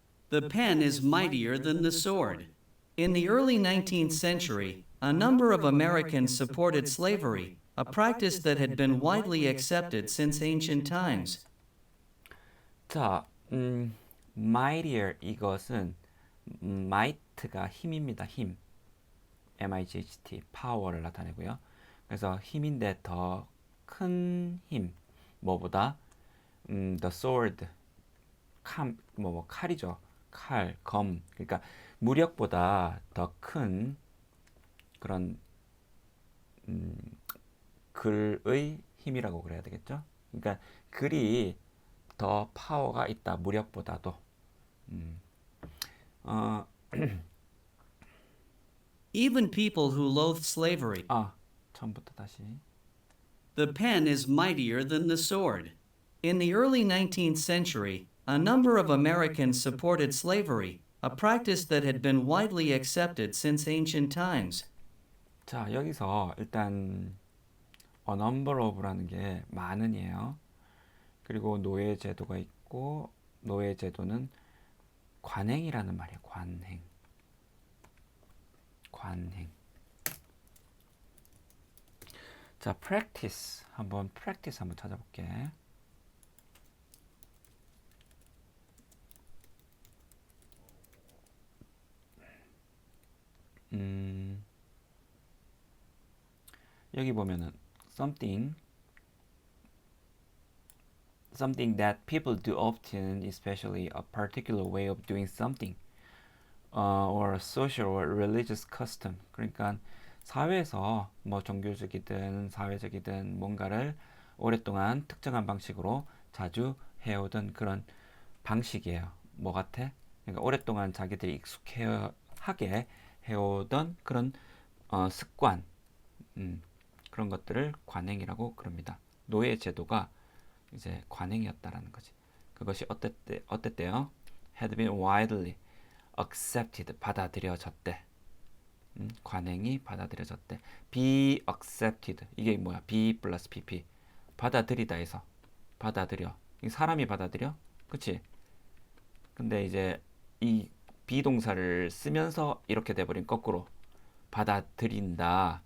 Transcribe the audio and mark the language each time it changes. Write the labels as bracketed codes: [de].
[en] The pen is mightier than the sword. In the early 19th century, a number of Americans supported slavery, a practice that had been widely accepted since ancient times. [ko] 자, mightier 이것은 might가 힘입니다. 힘. M-I-G-H-T, power를 나타내고요. 그래서 힘인데 더 큰 힘. 뭐보다? [en] the sword, [ko] 칼이죠. 칼, 검. 그러니까 무력보다 더 큰 그런 글의 힘이라고 그래야 되겠죠. 그러니까 글이 더 파워가 있다. 무력보다도. [en] Even people who loathe slavery. [ko] 처음부터 다시. [en] The pen is mightier than the sword. In the early 19th century, a number of Americans supported slavery, a practice that had been widely accepted since ancient times. [ko] 자, 여기서 일단 a number of라는 게 많은이에요. 그리고 노예 제도가 있고 노예 제도는 관행이라는 말이에요. 관행. 자, practice 한번 찾아볼게. [en] 여기 보면은 something that people do often, especially a particular way of doing something, or a social or religious custom. [ko] 그러니까 사회에서 뭐 종교적이든 사회적이든 뭔가를 오랫동안 특정한 방식으로 자주 해오던 그런 방식이에요. 뭐 같아? 그러니까 오랫동안 자기들이 익숙하게 해오던 그런 습관, 그런 것들을 관행이라고 그럽니다. 노예 제도가 이제 관행이었다라는 거지. 그것이 어땠대요? [en] had been widely accepted, [ko] 받아들여졌대. 관행이 받아들여졌대. [en] be accepted, [ko] 이게 뭐야? be 플러스 pp, 받아들이다에서 받아들여. 사람이 받아들여? 그치? 근데 이제 이 비동사를 쓰면서 이렇게 돼버린 거꾸로 받아들인다.